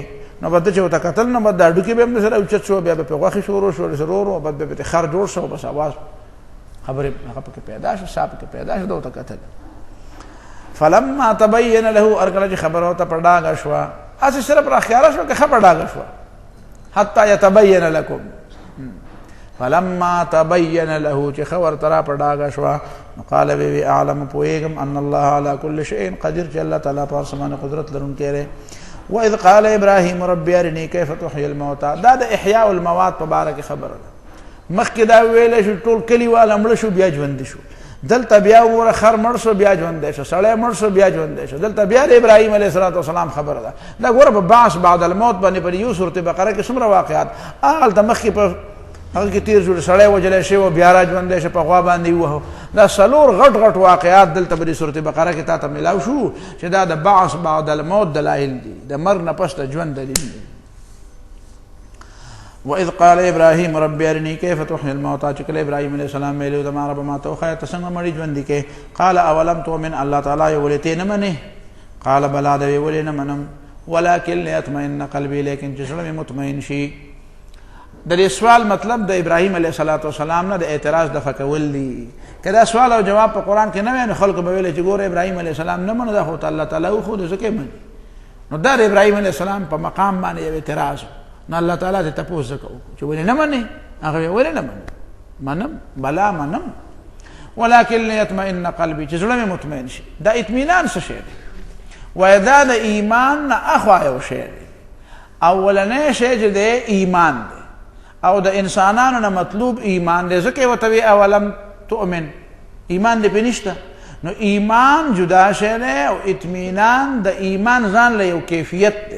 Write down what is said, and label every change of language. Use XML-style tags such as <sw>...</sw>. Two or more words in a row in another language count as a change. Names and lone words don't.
<ps>نو به ده چې ورته کتل نو به د هډوکې به هم داسې راوچت شو، بیا به پرې غوښې شروع شو، داسې ورو ورو به پرې خر جوړ شو، بس اواز خبرې هغه پکې پیدا شو، سا پکې پیدا شو، ده ورته کتل.</ps> <ar>فلما تبین له،</ar> <ps>هر کله چې خبره ورته په ډاګه شوه، هسې صرف راښکاره شوه که ښه په ډاګه شوه.</ps> <ar>حتی یتبین لکم، فلما تبين له</ar> <ps>چې خبر ترا په ډاګه شوه قال وی اعلم پوهېږم</ps> <ar>ان الله على كل شيء قدير</ar> <ps>چې الله تعالی په هر څه باندې قدرت لرونکی دی.</ps> <ar>واذ قال ابراهيم ربي ارني كيف تحيي الموتى</ar> <ps>دا د</ps> <ar>احیاء الموات</ar> <ps>په باره کې خبره ده. مخکې دا ویلی شو ټول کلیوال مړه شو بیا ژوندي شو، دلته بیا وګوره خر مړ شو بیا ژوندی شو، سړی مړ شو بیا ژوندی شو، دلته بیا د ابراهیم علیه السلام خبره ده. دا ګوره په</ps> <ar>بعث بعد الموت</ar> <ps>باندې په یو سورت بقره کې څومره واقعات هلته مخکې په هغه کې تیر شو، سړی وجلی شوی و بیا را ژوندی شو، په غوا باندې ووهو. دا څلور غټ غټ واقعات دلته په دې سورت بقره کې تا ته میلاو شو چې دا د</ps> <ar>بعث بعد الموت</ar> <ps>دلایل دي، د مرګ نه پس د ژوند دلیل دی.</ps> <ar>وإذ قال إبراهيم ربي أرني كيف تحيي الموتى</ar> <ps>چې کله ابراهیم علیه السلام ویلو د ما رب ما ته وښیه ته څنګه مړي ژوندي کې.</ps> <ar>قال اولم تؤمن</ar> <ps>الله تعالی یې ولې ته نه منې؟ قال بلا د وی ولې نه منم</ps> <ar>ولكن ليطمئن قلبي</ar> <ps>لیکن چې زړه مې مطمئن شي. د دې سوال مطلب د ابراهیم علیه السلام نه د اعتراض دفع کول دي. که دا سوال او جواب په قرآن کې نه وای نو خلکو به ویل چې ګوره ابراهیم علیه السلام نه منو دا خو الله تعالی وښودو ځکه یې مني. نو دا د ابراهیم علیه السلام په مقام باندې یو اعتراض نو الله تعالی ته تپوس وکړو چې ولې نه منې؟ هغه ولې نه منم بلا منم</ps> <ar>ولكن ليطمئن قلبي</ar> <ps>چې زړه مې مطمئن شي. دا اطمینان څه شی دی؟ وایي دا د ایمان نه اخوا یو شی دی. اولنی شی چې دی ایمان دی او د انسانانو نه مطلوب ایمان دی، ځکه یې ورته وایي</ps> <ar>اولم تؤمن،</ar> <ps>ایمان دی پې نشته. نو ایمان جدا شی دی او اطمینان د ایمان ځان له یو کیفیت دی.</ps>